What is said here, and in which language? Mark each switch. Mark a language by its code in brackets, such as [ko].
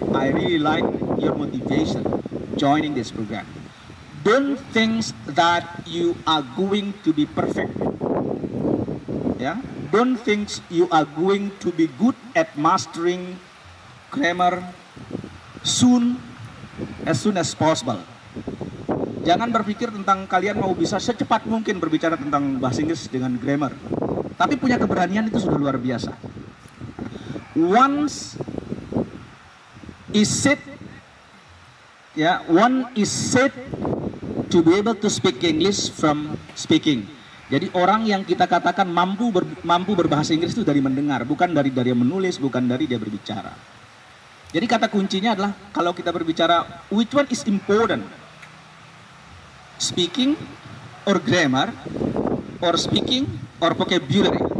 [en] I really like your motivation joining this program. Don't think that you are going to be perfect. Yeah? Don't think you are going to be good at mastering grammar as soon as possible. [id] Jangan berpikir tentang kalian mau bisa secepat mungkin berbicara tentang bahasa Inggris dengan grammar. Tapi punya keberanian itu sudah luar biasa. [en] Once is said, one is said to be able to speak English from speaking. [id] Jadi orang yang kita katakan mampu berbahasa Inggris itu dari mendengar, bukan dari dia menulis, bukan dari dia berbicara. Jadi kata kuncinya adalah kalau kita berbicara, [en] which one is important? Speaking or grammar, or speaking or vocabulary.